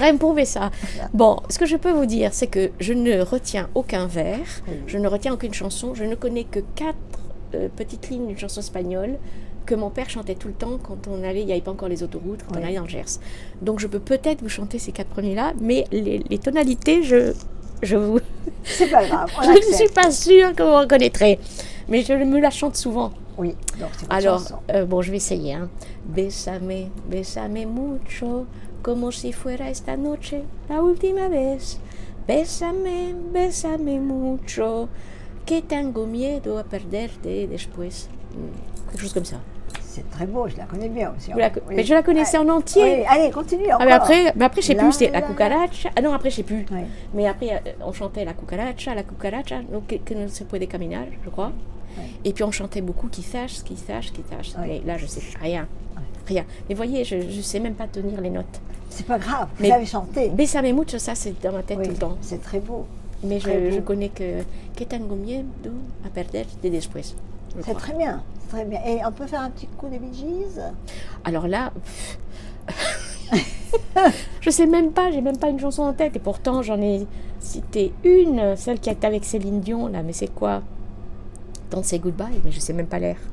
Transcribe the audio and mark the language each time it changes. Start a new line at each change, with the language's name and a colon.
French: Il faudrait me prouver ça. Bon, ce que je peux vous dire, c'est que je ne retiens aucun vers, je ne retiens aucune chanson, je ne connais que 4 petites lignes d'une chanson espagnole que mon père chantait tout le temps quand on allait, il n'y avait pas encore les autoroutes, quand on allait dans le Gers. Donc je peux peut-être vous chanter ces 4 premiers-là, mais les tonalités, je vous... C'est pas grave, je ne suis pas sûre que vous reconnaîtrez, mais je me la chante souvent. Oui, donc c'est votre Alors, chanson. bon, je vais essayer. Hein.
Spanish: Bésame, bésame mucho, como si fuera esta noche la última vez. Bésame, bésame mucho, que tengo miedo a perderte después.
French: Quelque chose comme ça. c'est très beau, je la connais bien aussi. Oui. Mais je la connaissais en entier. Oui, allez, continue encore. Ah, mais après je sais plus, c'était la la. cucaracha. Ah non, après je sais plus. Oui. Mais après, on chantait la cucaracha, donc
Spanish: que no se puede caminar,
French: je crois. Oui. Et puis on chantait beaucoup quizás. Oui. Mais là, je sais rien. Rien. Mais voyez, je ne sais même pas tenir les notes. C'est pas grave, vous Mais- avez chanté. Bésame mucho, ça c'est dans ma tête Oui, tout le temps. c'est très beau. Mais très je beau. connais
Spanish: que tengo miedo a perderte después.
French: je C'est crois. très bien, c'est très bien. Et on peut faire un petit coup de Bee Gees? Alors là, je sais même pas, j'ai même pas une chanson en tête. Et pourtant, j'en ai cité une, celle qui est avec Céline Dion, là. Mais c'est quoi? Don't Say Goodbye, mais je sais même pas l'air.